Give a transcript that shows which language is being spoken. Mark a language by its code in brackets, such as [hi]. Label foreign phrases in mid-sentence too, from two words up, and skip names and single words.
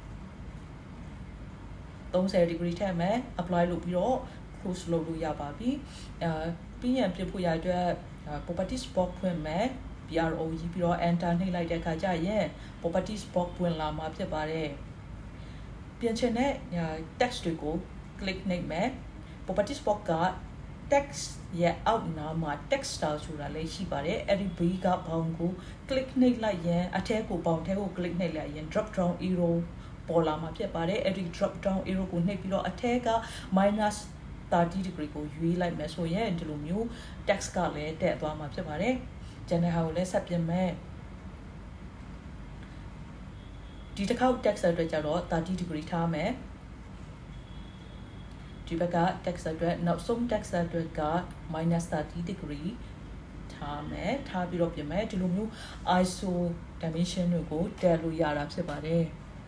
[my] 30 degree ထည့်မယ် apply လုပ်ပြီးတော့ close လုပ်လို့ရပါပြီပြီးရင်ပြင်ဖို့ရအတွက် [en] properties box [my] ဖွင့်မယ် BRO ရေးပြီးတော့ enter နှိပ်လိုက်တဲ့အခါကျရင် [en] properties box [my] ဖွင့်လာမှာ ဖြစ်ပါတယ်ပြင်ချင်တဲ့ text တွေကို click နှိပ်မယ် properties box က text ရဲ့အောက်နားမှာ [en] text style [my] ဆိုတာလည်းရှိပါတယ်အဲ့ဒီ B ကဘောင်ကို click နှိပ်လိုက်ရင်အထက်ကိုဘောင်ထဲကို click နှိပ်လိုက်ရင် [en] drop down arrow [my] ပေါ်လာမှာဖြစ်ပါတယ်အဲ့ဒီ [en] drop down arrow [my] ကိုနှိပ်ပြီးတော့အထက်က -30 degree ကိုရွေးလိုက်မယ်ဆိုရင်ဒီလိုမျိုး text ကလည်းတက်သွားမှာဖြစ်ပါတယ်ကျန်တဲ့ဟာကိုလည်းဆက်ပြင်မယ် ဒီတစ်ခေါက် text အတွက်ကျတော့30 degree ထားမယ်ဒီဘက်က text အတွက်နောက်ဆုံး text အတွက်က -30 degree ထားမယ်ထားပြီးတော့ပြင်မယ်ဒီလိုမျိုး [en] ISO dimension [my] တွေကိုတက်လို့ရတာဖြစ်ပါတယ်